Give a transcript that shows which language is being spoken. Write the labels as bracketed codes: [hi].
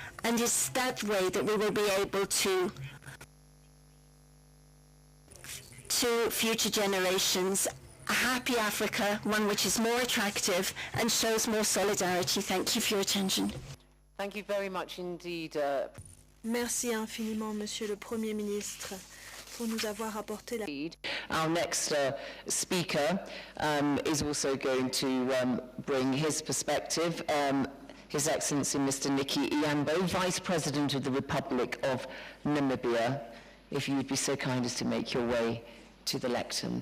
[en] And it's that way that we will be able to future generations a happy Africa, one which is more attractive and shows more solidarity. Thank you for your attention. Thank you very much indeed. [fr] Merci infiniment, Monsieur le Premier ministre, pour nous avoir apporté la... [en] Our next speaker is also going to bring his perspective. His Excellency Mr. Nicky Iambo, Vice President of the Republic of Namibia. If you would be so kind as to make your way to the lectern.